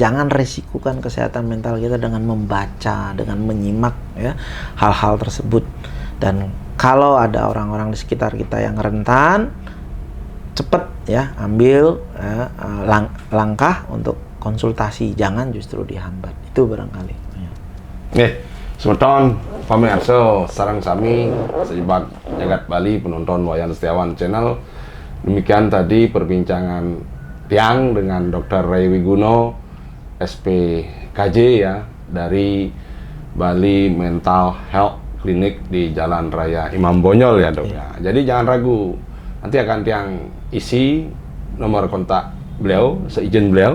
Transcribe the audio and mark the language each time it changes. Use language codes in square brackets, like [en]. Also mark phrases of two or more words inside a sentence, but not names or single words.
[id] Jangan resikukan kesehatan mental kita dengan membaca, dengan menyimak ya hal-hal tersebut. Dan kalau ada orang-orang di sekitar kita yang rentan, cepet ya ambil ya, langkah untuk konsultasi, jangan justru dihambat. Itu barangkali ya. [ban] Semeton pamirsa sareng sami sejebak jagat Bali penonton Wayan Setiawan Channel. [id] Demikian tadi perbincangan Tiang dengan Dr. Ray Wiguno SPKJ ya dari Bali Mental Health Clinic di Jalan Raya Imam Bonyol ya dok ya. Jadi jangan ragu, nanti akan Tiang isi nomor kontak beliau seizin beliau.